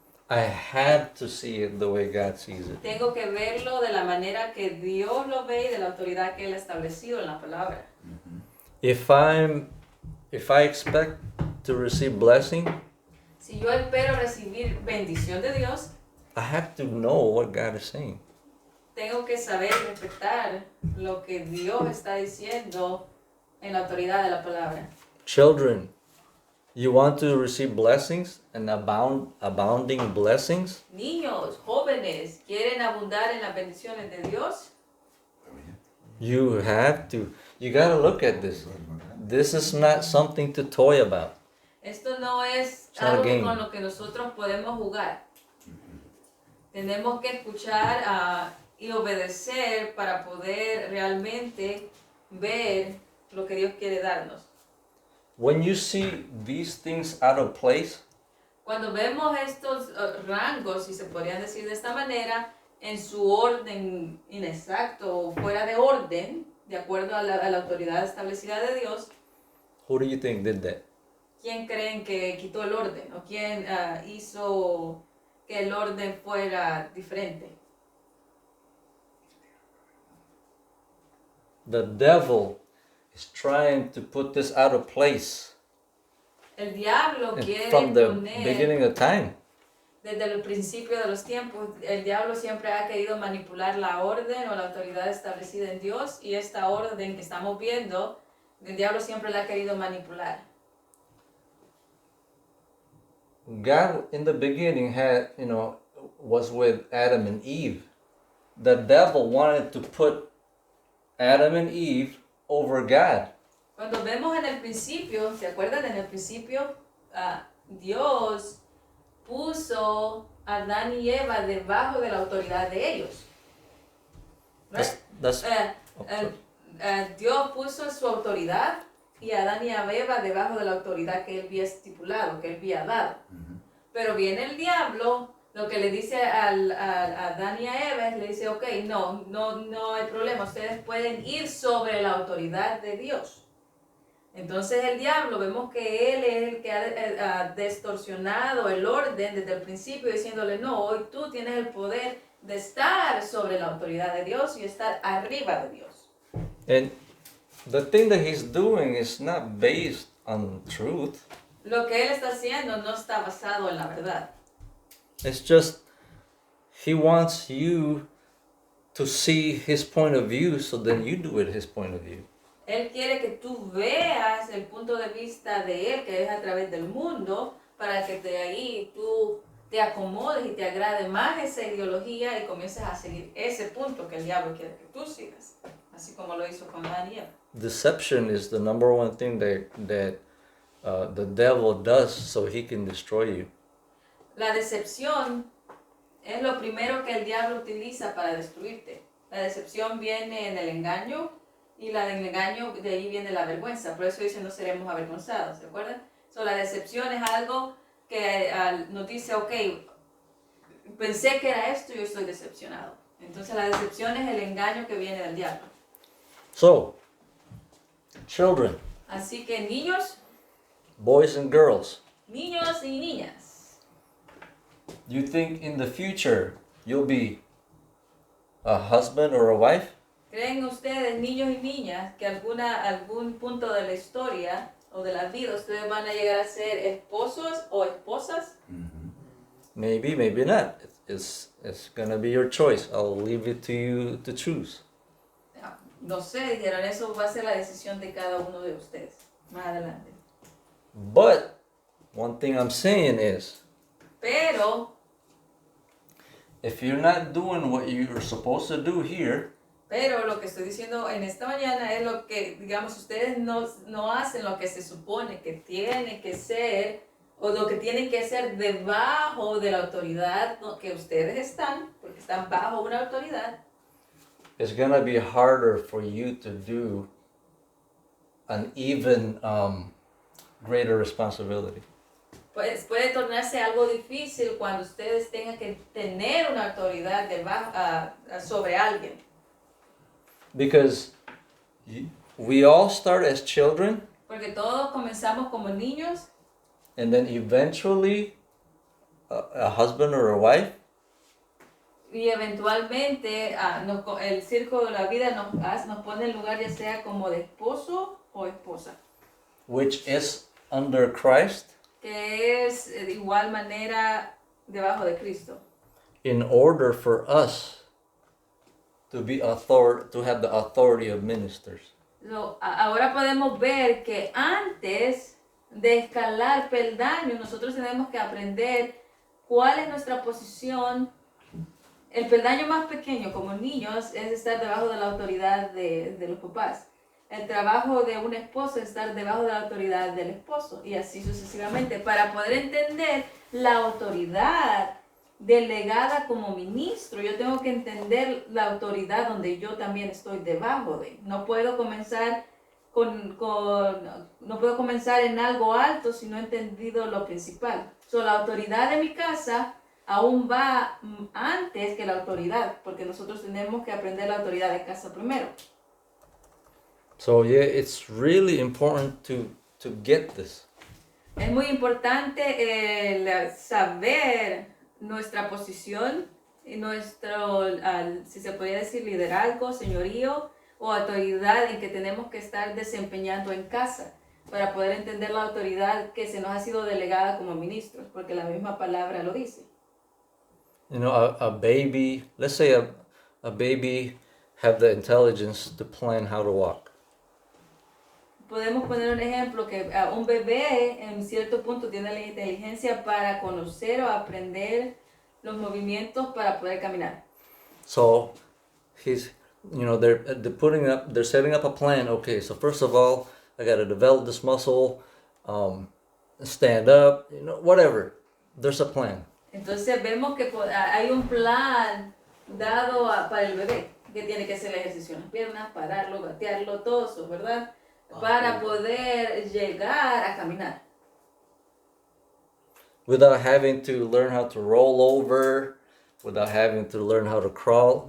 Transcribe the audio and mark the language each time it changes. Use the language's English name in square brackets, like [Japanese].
[English] I have to see it the way God sees it. [Spanish] Tengo que verlo de la manera que Dios lo ve y de la autoridad que Él ha establecido en la palabra. [English] If I expect to receive blessing, [Spanish] Si yo espero recibir bendición de Dios, [English] I have to know what God is saying. [Spanish] tengo que saber y respetar lo que Dios está diciendo en la autoridad de la palabra. [English] Children, you want to receive blessings and abounding blessings? [Spanish] Niños, jóvenes, ¿quieren abundar en las bendiciones de Dios? [English] You gotta look at this. This is not something to toy about. [Spanish] Esto no es [English] It's not a [Spanish] algo [English] game. [Spanish] con lo que nosotros podemos jugar. Tenemos que escuchar y obedecer para poder realmente ver lo que Dios quiere darnos. [English] When you see these things out of place, [Spanish] Cuando vemos estos rangos, si se podrían decir de esta manera, en su orden inexacto o fuera de orden, de acuerdo a la autoridad establecida de Dios, [English] who do you think did that? [Spanish] ¿quién creen que quitó el orden? ¿O quién hizo que el orden fuera diferente? [English] The devil is trying to put this out of place [Spanish] El diablo quiere [English] from the [Spanish] poner, [English] beginning of time. [Spanish] desde el principio de los tiempos, el diablo siempre ha querido manipular la orden o la autoridad establecida en Dios, y esta orden que estamos viendo, el diablo siempre la ha querido manipular. [English] God in the beginning was with Adam and Eve. The devil wanted to put Adam and Eve over God. [Spanish] Cuando vemos en el principio, ¿se acuerdan? En el principio, Dios puso a Adán y Eva debajo de la autoridad de ellos. [English] Right? [Spanish] Dios puso su autoridad y a Adán y a Eva debajo de la autoridad que él había estipulado, que él había dado. Pero viene el diablo, lo que le dice a Adán y a Eva, le dice, ok, no hay problema, ustedes pueden ir sobre la autoridad de Dios. Entonces el diablo, vemos que él es el que ha distorsionado el orden desde el principio, diciéndole, no, hoy tú tienes el poder de estar sobre la autoridad de Dios y estar arriba de Dios. [English] And the thing that he's doing is not based on truth. [Spanish] Lo que él está haciendo no está basado en la verdad. [English] It's just he wants you to see his point of view, so then you do it his point of view. [Spanish] Él quiere que tú veas el punto de vista de él, que es a través del mundo, para que de ahí tú te acomodes y te agrade más esa ideología y comiences a seguir ese punto que el diablo quiere que tú sigas, así como lo hizo con Adán y Eva. [English] Deception is the number one thing that the devil does so he can destroy you. [Spanish] La decepción es lo primero que el diablo utiliza para destruirte. La decepción viene en el engaño y la del engaño de ahí viene la vergüenza. Por eso dice no seremos avergonzados, ¿se acuerdan? So, la decepción es algo que nos dice, ok, pensé que era esto y yo estoy decepcionado. Entonces la decepción es el engaño que viene del diablo. [English] So, children, [Spanish] Así que niños [English] boys and girls, [Spanish] y niñas, [English] you think in the future you'll be a husband or a wife? [Spanish] ¿creen ustedes, niños y niñas, que algún punto de la historia o de la vida ustedes van a llegar a ser esposos o esposas? [English] Maybe, maybe not. It's gonna be your choice. I'll leave it to you to choose. [Spanish] No sé, dijeron, eso va a ser la decisión de cada uno de ustedes más adelante. [English] But one thing I'm saying is, [Spanish] Pero [English] if you're not doing what you're supposed to do here, [Spanish] lo que estoy diciendo en esta mañana es lo que, digamos, ustedes no hacen lo que se supone que tiene que ser o lo que tienen que hacer debajo de la autoridad que ustedes están, porque están bajo una autoridad. [English] it's gonna be harder for you to do an even greater responsibility. [Spanish] Pues puede tornarse algo difícil cuando ustedes tengan que tener una autoridad sobre alguien. [English] Because we all start as children, [Spanish] Porque todos comenzamos como niños [English] and then eventually a husband or a wife, [Spanish] y eventualmente el círculo de la vida nos pone en lugar ya sea como de esposo o esposa, [English] which is under Christ, [Spanish] que es de igual manera debajo de Cristo. [English] in order for us to have the authority of ministers. [Spanish] Ahora podemos ver que antes de escalar peldaños, nosotros tenemos que aprender cuál es nuestra posición. El peldaño más pequeño como niños es estar debajo de la autoridad de los papás. El trabajo de un esposo es estar debajo de la autoridad del esposo y así sucesivamente para poder entender la autoridad delegada como ministro. Yo tengo que entender la autoridad donde yo también estoy debajo de. No puedo comenzar no puedo comenzar en algo alto si no he entendido lo principal. La autoridad de mi casa aún va antes que la autoridad, porque nosotros tenemos que aprender la autoridad de casa primero. [English] So yeah, it's really important to get this. [Spanish] Es muy importante saber nuestra posición y nuestro, si se podría decir, liderazgo, señorío o autoridad en que tenemos que estar desempeñando en casa para poder entender la autoridad que se nos ha sido delegada como ministros, porque la misma palabra lo dice. [English] You know, a baby, let's say a baby have the intelligence to plan how to walk. [Spanish] Podemos poner un ejemplo que un bebé en cierto punto tiene la inteligencia para conocer o aprender los movimientos para poder caminar. [English] So they're setting up a plan. Okay, so first of all, I got to develop this muscle, stand up, whatever. There's a plan. [Spanish] Entonces vemos que hay un plan dado para el bebé que tiene que hacer el ejercicio en las piernas, pararlo, gatearlo, todo eso, ¿verdad? Para poder llegar a caminar. [English] Without having to learn how to roll over, without having to learn how to crawl.